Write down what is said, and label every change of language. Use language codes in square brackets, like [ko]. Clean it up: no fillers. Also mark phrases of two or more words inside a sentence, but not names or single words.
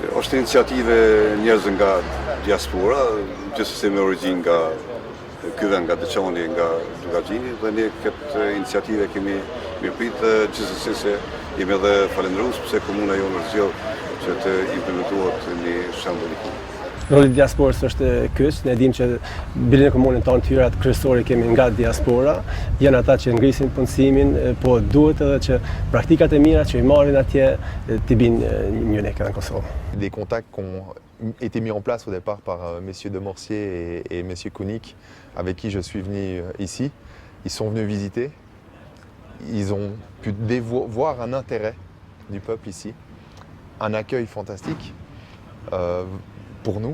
[sq] Është iniciative njerëz nga diaspora, gjithsesi me origjinë nga ky vend, nga Deçani, nga Dugaxhini, dhe ne këtë iniciative kemi mirëpritë, gjithsesi se jemi edhe falendërues pse komuna jonë zgjedh që të implementohet një shembull i këtij. Roli i diasporës është kyç, ne dimë që bilen e komunën tonë të hyrat kryesore kemi nga diaspora, janë ata që ngrisin punësimin, po duhet edhe që praktikat e mira që i marrin atje t'i binë një nek në Kosovë. [fr] Des contacts qui ont été mis en place au départ par messieurs de Morsier et monsieur Kounik, avec qui je suis venu ici. Ils sont venus visiter, ils ont pu voir un intérêt du peuple ici, un accueil fantastique pour nous.